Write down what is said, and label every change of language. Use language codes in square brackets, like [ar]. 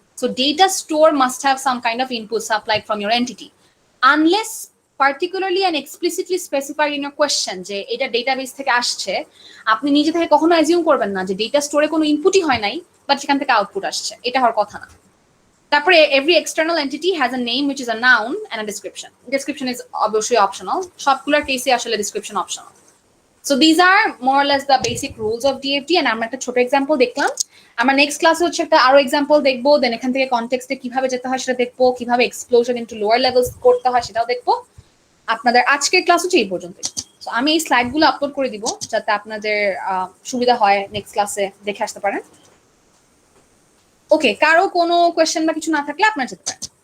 [en] So data store must have some kind of input supplied from your entity, unless particularly and explicitly specified in your question [bn] যে এটা database থেকে আসছে। আপনি নিজে থেকে কখনো অ্যাজিউম করবেন না যে ডেটা স্টোরে কোনো ইনপুটই হয় নাই বাট সেখান থেকে আউটপুট আসছে, এটা হওয়ার কথা না। [en] তারপরে every external entity has a name which is a noun and a description. Description is obviously optional. [bn] সবগুলোর কেসে আসলে description optional. [en] So these are more or less the basic rules of DFD, and [bn] আমরা একটা ছোট example দেখলাম। আমরা next ক্লাসে হচ্ছে একটা আরো এক্সাম্পল দেখবো, দেন এখান থেকে কনটেক্সটে কিভাবে যেতে হয় সেটা দেখবো, কিভাবে এক্সপ্লোশন ইনটু লোয়ার লেভেলস করতে হয় সেটাও দেখবো। আপনাদের আজকের ক্লাস হচ্ছে এই পর্যন্ত। সো আমি এই স্লাইডগুলো আপলোড করে দিব যাতে আপনাদের সুবিধা হয় নেক্সট ক্লাসে দেখে আসতে পারেন। ওকে, কারো কোনো কোয়েশ্চেন বা কিছু না থাকলে আপনার যেতে পারেন।